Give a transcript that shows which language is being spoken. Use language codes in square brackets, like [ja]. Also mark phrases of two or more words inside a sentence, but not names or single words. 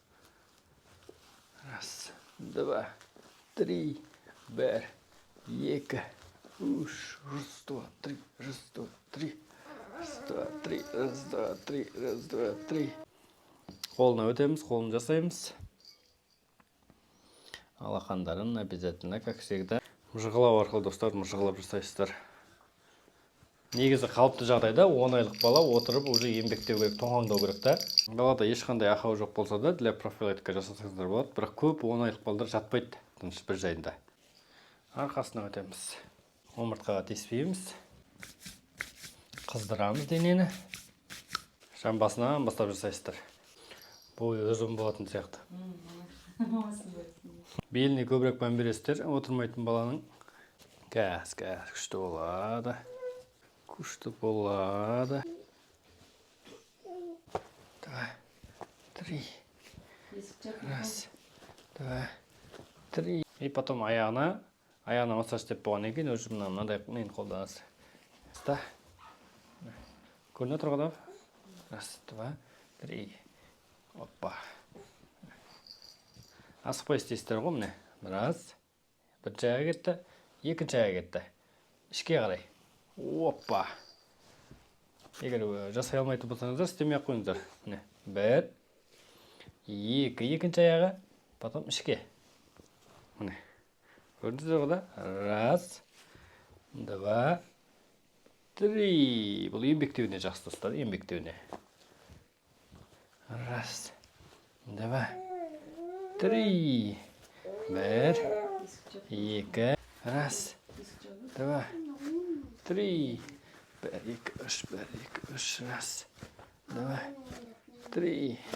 [ru] Раз, 2, 3, 1, 2, 3, раз, 2, 3, раз, 2, 3, раз, 2, 3, раз, 2, 3, раз, 2, 3. [kk] Қолына өтеміз, қолын жасаймыз. Алақандарын [ru] обязательно, как всегда. [kk] Мыжғылау арқылы, достар, мыжғылап жасайсыздар. Негізі қалыпты жағдайда 10 айлық бала отырып, уже еңбектеу керек, тоңаңдау керек та. Балада ешқандай ақау жоқ болса да, [ru] для профилактика [kk] жасасаңыздар болады. Бірақ көп 10 айлық балдар жатпайды, тыныш бір жайында. Арқасына өтеміз. Омыртқаға тиіспейміз. Қыздырамыз денені. Жамбасынан бастап жасайсыздар. Бойы ұзын болатын сияқты. Беліне көбірек мән бересіздер, отырмайтын баланың. Кәс, күшті болады. Күшті болады. [ru] 2, 3. Раз, 2, 3. И потом [kk] аяғына массаж істеп болғаннан кейін уже мынандай нені қолданасыз. Көріне тұрғыда. Раз, 2, 3. Оппа. Асықпай істейсіздер ғой міне. [ru] Раз. [kk] Бірінші аяғы кетті, екінші аяғы кетті. Ішке қарай. Оппа. Егер жасай алмайтын болсаңыздар, істемей-ақ қойыңыздар. 1, 2, екінші аяғы, потом ішке. Міне. Көрдіңіздер ғой да? Раз, 2, 3. Бұл еңбектеуіне жақсы достар, еңбектеуіне. [ru] Раз, 2, 3. 1, 2. Раз, 2, 3. 1, 2, 3, 1, 2, 3. Раз, 2, 3.